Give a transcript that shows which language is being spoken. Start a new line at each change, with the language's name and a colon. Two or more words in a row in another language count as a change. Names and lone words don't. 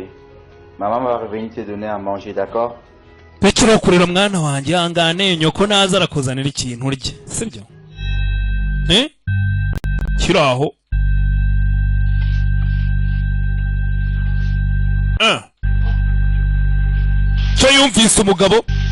French: Maman va revenir te donner à manger, d'accord?
Kinyarwanda: Pekero kurira mwana wanjye hangane nyoko naza arakuzanira ikintu urye. Sibyo? Kiraho. Cyo yumvise umugabo.